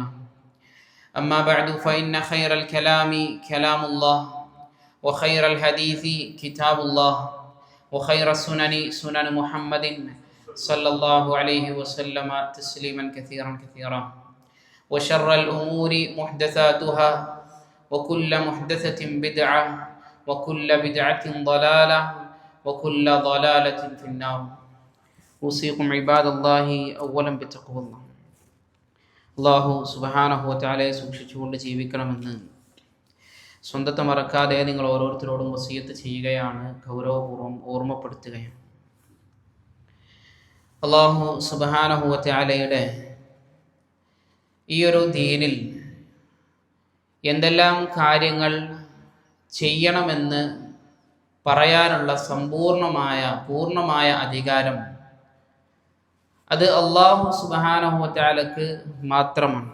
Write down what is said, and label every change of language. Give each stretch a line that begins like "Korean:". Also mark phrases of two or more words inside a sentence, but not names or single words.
Arabic: أما بعد فإن خير الكلام كلام الله وخير الحديث كتاب الله وخير السنن سنن محمد صلى الله عليه وسلم تسليما كثيرا وشر الأمور محدثاتها وكل محدثة بدعة وكل بدعة ضلالة وكل ضلالة في النار. أوصيكم عباد الله أولا بتقوى الله.
Malayalam: അള്ളാഹു സുബ്ഹാനഹു വ തആലയെ സൂക്ഷിച്ചുകൊണ്ട് ജീവിക്കണമെന്ന് സ്വന്തത്തെ മറക്കാതെ നിങ്ങൾ ഓരോരുത്തരോടും വസിയത്ത് ചെയ്യുകയാണ്, ഗൗരവപൂർവ്വം ഓർമ്മപ്പെടുത്തുകയാണ്. അള്ളാഹു സുബ്ഹാനഹു വ തആലയുടെ ഈ ഒരു ദീനിൽ എന്തെല്ലാം കാര്യങ്ങൾ ചെയ്യണമെന്ന് പറയാനുള്ള പൂർണ്ണമായ അധികാരം അത് അല്ലാഹു സുബ്ഹാനഹു വ തആലക്ക് മാത്രമാണ്.